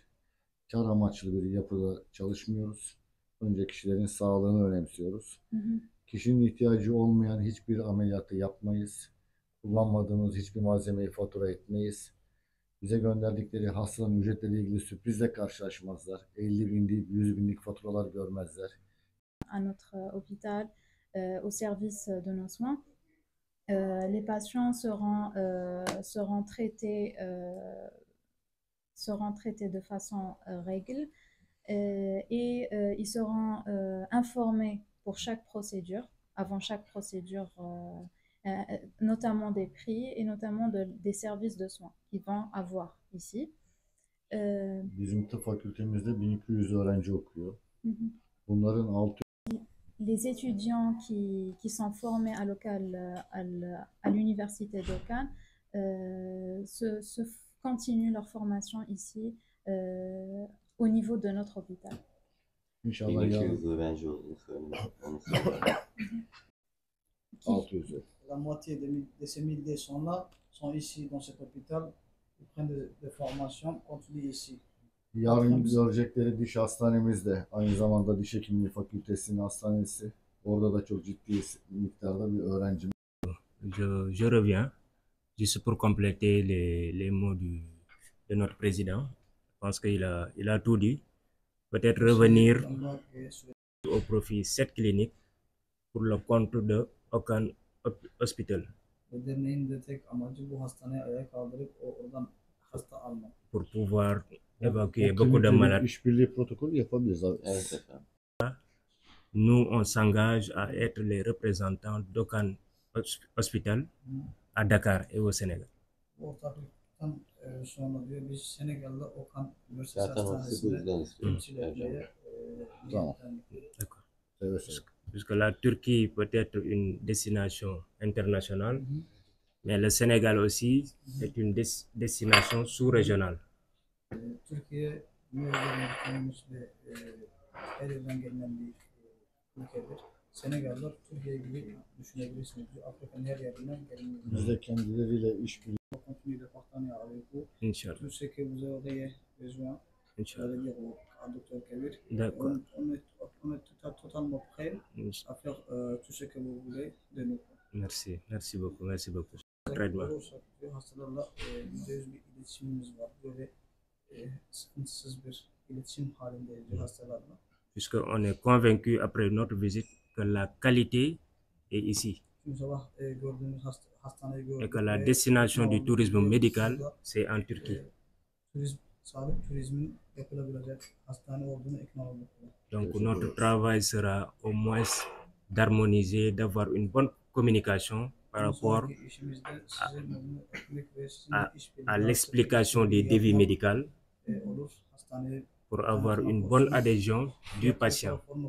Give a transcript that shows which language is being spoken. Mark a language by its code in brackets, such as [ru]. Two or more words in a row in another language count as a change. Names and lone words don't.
[tr] Kar amaçlı bir yapıda çalışmıyoruz. Önce kişilerin sağlığını önemsiyoruz. Kişinin ihtiyacı olmayan hiçbir ameliyatı yapmayız. Kullanmadığımız hiçbir malzemeyi fatura etmeyiz. Bize gönderdikleri hastaların ücretleriyle ilgili sürprizle karşılaşmazlar. 50 binlik, 100 binlik faturalar görmezler. [fr] À notre hôpital, au service de nos soins, les patients seront traités de façon règle et ils seront informés pour chaque procédure, avant chaque procédure, notamment des prix et notamment des services de soins qu'ils vont avoir ici. [tr] Bizim tıp fakültemizde 1200 öğrenci okuyor. Bunların 600 [fr] Les étudiants qui sont formés à l'université d'Okan continuent leur formation ici au niveau de notre hôpital. [tr] İnşallah yarın, öğrenci olduğunu söylüyorum. 600'ü. [fr] La moitié de ces 1000 sont-là sont ici dans cet hôpital. Ils prennent des formations, continuent ici. [tr] Yarın görecekleri diş hastanemiz de aynı zamanda diş hekimliği fakültesinin hastanesi. Orada da çok ciddi miktarda bir öğrencimiz. [fr] Je reviens juste pour compléter les mots de notre président. Je pense qu'il a tout dit. Peut-être revenir au profit cette clinique pour le compte de aucun hospital. Pour pouvoir évacuer beaucoup de malades. [tr] İşbirliği protokolü yapabiliriz. Evet efendim. [fr] Nous, on s'engage à être les représentants d'aucun hospital à Dakar et au Sénégal. [tr] Zaten ofisi bu yüzden istiyoruz. Tamam. [fr] D'accord. [tr] Evet. [fr] Puisque la Turquie peut être une destination internationale, mais le Sénégal aussi est une destination sous-régionale. [tr] Türkiye dünyada tanınmış ve her yerden gelen bir ülkedir. Senegal'da Türkiye gibi düşünebilirsiniz. Afrika'nın her yerinden gelen. Biz de kendileriyle işbirliği. [fr] Continue de partenariat avec vous. Inch'Allah. Tout ce que vous aurez besoin, Inch'Allah. dire au Dr Kabir. D'accord. On est totalement prêt à faire tout ce que vous voulez de nous. Merci. Merci beaucoup. Merci beaucoup. Traitement. [tr] Hastalarla %100 bir iletişimimiz var. Böyle sıkıntısız bir iletişim halindeyiz hastalarla. [fr] Puisqu'on est convaincu après notre visite que la qualité est ici. Et que la destination du tourisme médical, c'est en Turquie. Donc notre travail sera au moins d'harmoniser, d'avoir une bonne communication par rapport à l'explication des devis médicaux pour avoir une bonne adhésion du patient.